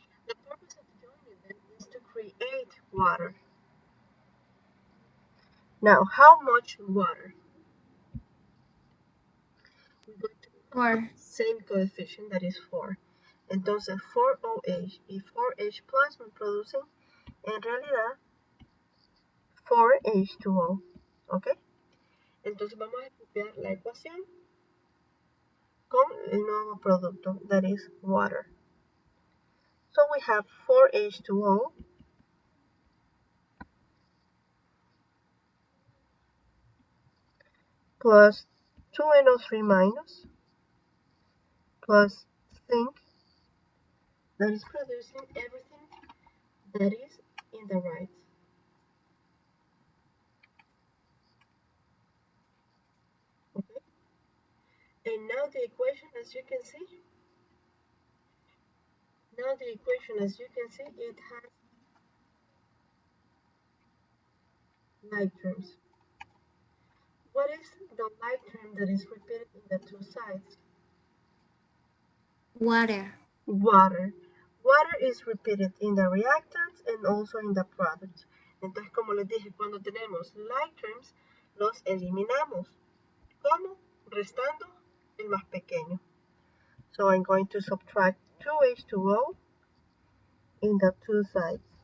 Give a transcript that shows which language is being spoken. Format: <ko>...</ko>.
<en>The purpose of joining them is to create water. Now, how much water? We're going to 4. Same coefficient, that is 4.</en> <es>Entonces 4OH y 4H plus me producen en realidad 4H2O. ¿Ok? Entonces vamos a copiar la ecuación con el nuevo producto,</es> <en>that is water. So we have 4H2O plus 2NO3 minus plus zinc, that is producing everything that is in the right. Okay? And now the equation, as you can see, it has like terms. What is the like term that is repeated in the two sides? Water. Water. Water is repeated in the reactants and also in the products.</en> <es>Entonces, como les dije, cuando tenemos</es> <en>like terms,</en> <es>los eliminamos. ¿Cómo? Restando el más pequeño.</es> <en>So I'm going to subtract 2H2O in the two sides.</en>